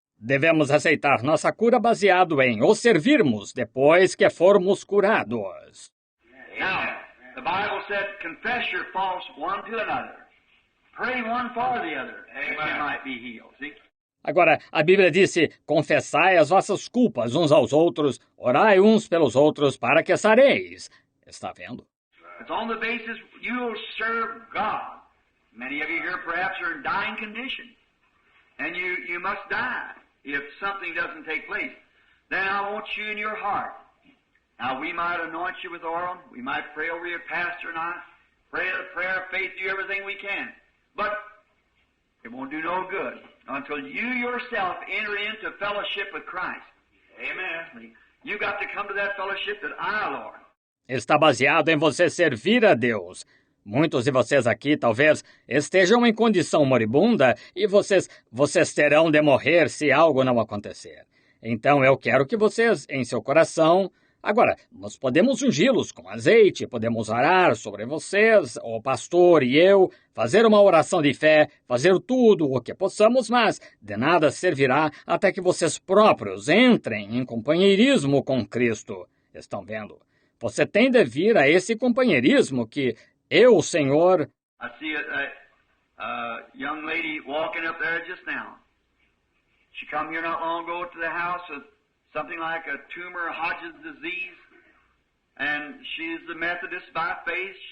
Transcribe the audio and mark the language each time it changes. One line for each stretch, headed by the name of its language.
Portuguese: Devemos aceitar nossa cura baseado em o servirmos depois que formos curados.
English: Now, the Bible said, confess your faults one to another. Pray one for the other, that you might be healed. See?
Portuguese: Agora, a Bíblia disse, confessai as vossas culpas uns aos outros, orai uns pelos outros para que sareis. Está vendo?
English: It's on the basis you'll serve God. Many of you here perhaps are in dying condition. And you must die if something doesn't take place. Then I want you in your heart. Now, we might anoint you with oil. We might pray over your pastor and I. Pray a prayer of faith, do everything we can. But it won't do no good until you yourself enter into fellowship with Christ. Amen. You got to come to that fellowship that I, Lord.
Portuguese: Está baseado em você servir a Deus. Muitos de vocês aqui talvez estejam em condição moribunda e vocês terão de morrer se algo não acontecer. Então eu quero que vocês, em seu coração... Agora, nós podemos ungí-los com azeite, podemos orar sobre vocês, o pastor e eu, fazer uma oração de fé, fazer tudo o que possamos, mas de nada servirá até que vocês próprios entrem em companheirismo com Cristo. Estão vendo? Você tem de vir a esse companheirismo que eu, Senhor...
English: I see a young lady walking up there just now. She come here not long ago to the house with something like a tumor, Hodgkin's disease, and she's a Methodist by faith.